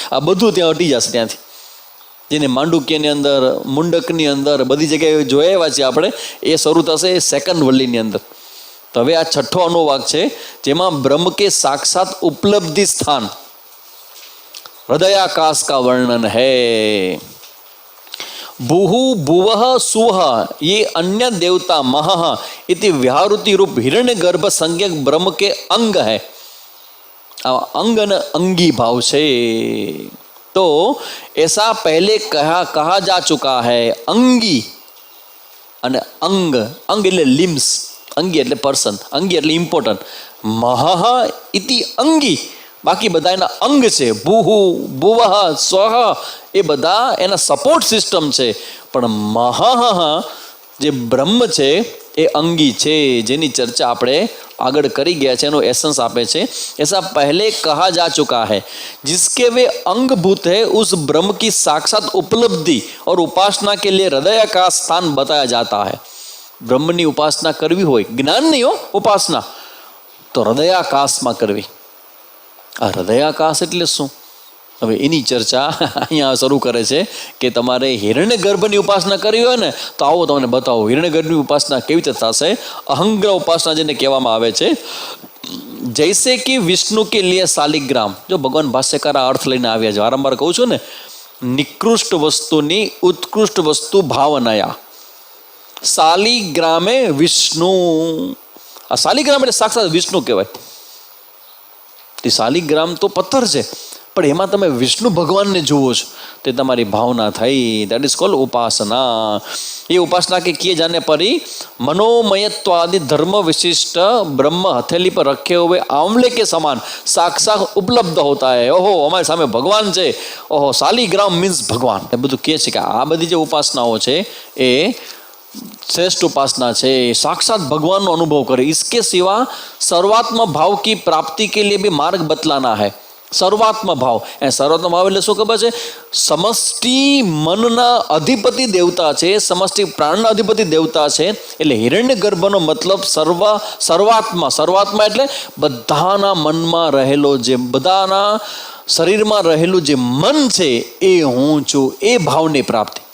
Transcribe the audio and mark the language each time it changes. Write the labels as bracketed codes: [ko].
[gu] આ બધું ત્યાં હટી જશે ત્યાંથી. જેને માંડુક્યની અંદર, મુંડકની અંદર બધી જગ્યાએ જોયા છે આપણે, એ શરૂ થશે સેકન્ડ વલ્લીની અંદર. તો હવે આ છઠ્ઠો અનુવાક છે, જેમાં [hi] બ્રહ્મ કે સાક્ષાત ઉપલબ્ધિ સ્થાન हृदयाकाश का वर्णन है. भूहु भुवः सुवः ये अन्य देवता महः इति व्याहृति रूप हिरण्य गर्भ संज्ञक ब्रह्म के अंग है. अंग न अंगी भाव से तो ऐसा पहले कहा जा चुका है. [gu] अंगी અને અંગ, અંગ એટલે લિમ્સ, અંગી એટલે પર્સન, અંગી એટલે ઇમ્પોર્ટન્ટ. મહઃ ઇતિ અંગી, બાકી બધા એના અંગ છે. ભૂહુ ભુવઃ સ્વઃ એ બધા એના સપોર્ટ સિસ્ટમ છે. પણ મહઃ જે બ્રહ્મ છે એ અંગી છે, જેની ચર્ચા આપણે આગળ કરી ગયા છે, એનો એસન્સ આપે છે. [hi] ऐसा पहले कहा जा चुका है जिसके वे अंगभूत है उस ब्रह्म की साक्षात उपलब्धि और उपासना के लिए हृदय का स्थान बताया जाता है. [gu] બ્રહ્મની ઉપાસના કરવી હોય, જ્ઞાન નહીં હો, ઉપાસના, તો હૃદયાકાશમાં કરવી. આ હૃદયાકાશ એટલે શું? હવે એની ચર્ચા અહીંયા શરૂ કરે છે કે તમારે હિરણ્ય ગર્ભની ઉપાસના કરવી હોય ને તો આવો તમને બતાવો. હિરણ્ય ગર્ભની ઉપાસના કેવી રીતે થશે? અહંગ્રહ ઉપાસના જેને કહેવામાં આવે છે. [hi] જૈસે કે વિષ્ણુ કે લીએ શાલિગ્રામ. [gu] જો ભગવાન ભાષ્યકાર આ અર્થ લઈને આવ્યા છે, વારંવાર કહું છું ને, નિકૃષ્ટ વસ્તુની ઉત્કૃષ્ટ વસ્તુ ભાવનાયા. શાલિગ્રામે વિષ્ણુ. આ શાલિગ્રામ એટલે સાક્ષાત વિષ્ણુ કહેવાય. તે શાલિગ્રામ તો પથ્થર છે, પણ એમાં તમે વિષ્ણુ ભગવાનને જુઓ છો, તે તમારી ભાવના થઈ. [en] That is called ઉપાસના. [hi] એ ઉપાસના કે કિए जाने पर ही मनोमयत्वादि धर्म विशिष्ट ब्रह्म हथेली पर रखे हुए आंवले के समान साक्षात उपलब्ध होता है. [gu] ओहो અમારી સામે ભગવાન છે, ઓહો શાલિગ્રામ મીન્સ ભગવાન. એ બધું કહે છે કે આ બધી જે ઉપાસનાઓ છે એ श्रेष्ठ उपासना છે, साक्षात भगवान નો [hi] अनुभव करे. इसके सिवा सर्वात्म भाव की प्राप्ति के लिए भी मार्ग बतलाना है. [gu] સર્વાત્મ ભાવ, એ સર્વાત્મ ભાવ એટલે શું ખબર છે? સમષ્ટિ મનના અધિપતિ દેવતા છે, સમષ્ટિ પ્રાણના અધિપતિ દેવતા છે. એટલે હિરણ્ય ગર્ભનો મતલબ સર્વાત્મા. સર્વાત્મા એટલે બધાના મનમાં રહેલો, જે બધાના શરીરમાં રહેલું જે મન છે એ હું છું, એ ભાવની પ્રાપ્તિ.